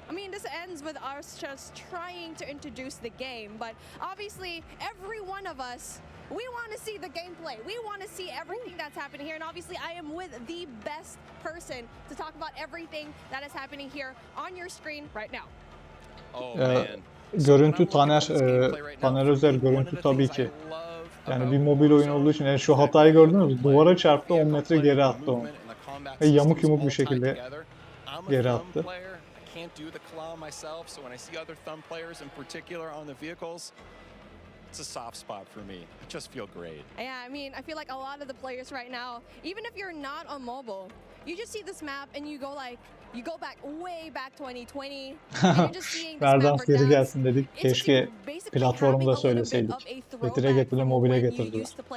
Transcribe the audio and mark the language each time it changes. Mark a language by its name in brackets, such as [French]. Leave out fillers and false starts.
[English] I mean, this ends with us just trying to introduce the game, but obviously every one of us, we want to see the gameplay. We want to see everything that's happening here, and obviously I am with the best person to talk about everything that is happening here on your screen right now. Oh man. [Turkish] Görüntü Taner Özer görüntü tabii ki. Yani bir mobil oyun olduğu için yani şu hatayı gördünüz mü? Duvara çarptı, 10 metre geri attı onu. Ve yamuk yumuk bir şekilde geri attı. [English] can't do the claw myself, so when I see other thumb players in particular on the vehicles, it's a soft spot for me. I just feel great. Yeah, I mean, I feel like a lot of the players right now, even if you're not on mobile, you just see this map and you go like, you go back way back 2020. And you're just seeing this map [Turkish] Verdans geri gelsin dedik. Keşke platformda söyleseydik. Getire getire mobile getirdiler.